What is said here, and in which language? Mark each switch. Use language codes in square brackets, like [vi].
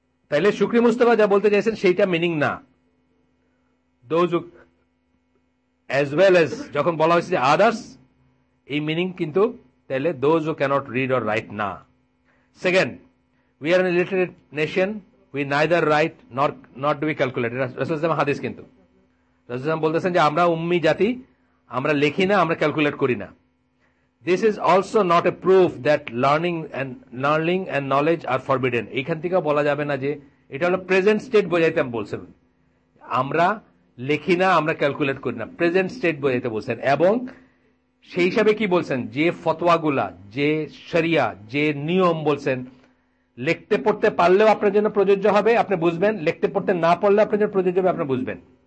[bn] তাইলে শুকরি মুস্তাফা যা বলতে চাইছেন সেইটা মিনিং না। [en] those as well as, [bn] যখন বলা হয়েছে যে আদার্স, এই মিনিং কিন্তু তাহলে [en] those who can't read or write [bn] না। [en] Second, we are an illiterate nation, we neither write not do we calculate. [bn] রাসূল হাদিস কিন্তু রাসূল বলতেছেন যে আমরা উম্মি জাতি, আমরা লেখি না, আমরা ক্যালকুলেট করি না। [en] This is also not a proof that learning and knowledge are forbidden. [bn] এইখান থেকে বলা যাবে না যে এটা হলো প্রেজেন্ট স্টেট বোঝাইতে বলছেন, আমরা লেখি না, আমরা ক্যালকুলেট করি না, প্রেজেন্ট স্টেট বোঝাইতে বলছেন। এবং সেই হিসাবে কি বলছেন, যে ফতোয়াগুলা, যে শরিয়া, যে নিয়ম বলছেন, লিখতে পড়তে পারলেও আপনার জন্য প্রযোজ্য হবে, আপনি বুঝবেন, লিখতে পড়তে না পারলে আপনার জন্য প্রযোজ্য হবে, আপনি বুঝবেন।